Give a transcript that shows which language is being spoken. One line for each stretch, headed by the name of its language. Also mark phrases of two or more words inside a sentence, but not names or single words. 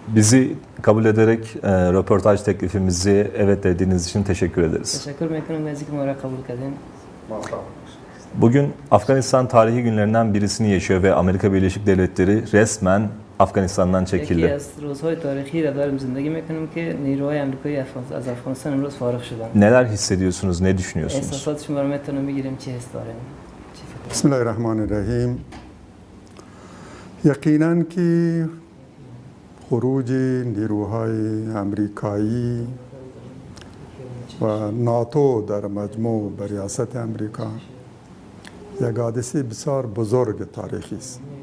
Turkish: Bizi kabul ederek röportaj teklifimizi evet dediğiniz için teşekkür ederiz. Teşekkür ederim
Persian: از اینکه ما را قبول کردین.
Turkish: Bugün Afganistan tarihi günlerinden birisini yaşıyor ve Amerika Birleşik Devletleri resmen Afganistan'dan
Persian: یکی
Turkish: çekildi.
Persian: از روزهای تاریخی را داریم زندگی میکنیم که نیروهای آمریکایی از افغانستان امروز فارغ شدن.
Turkish: Neler hissediyorsunuz, ne düşünüyorsunuz?
Persian: احساسات شما رو میتونم بگیریم چه حس دارین؟ بسم الله الرحمن الرحیم. یقیناً که خروج نیروهای آمریکایی و ناتو در مجموع به ریاست آمریکا یک حادثه بسیار بزرگ تاریخی است.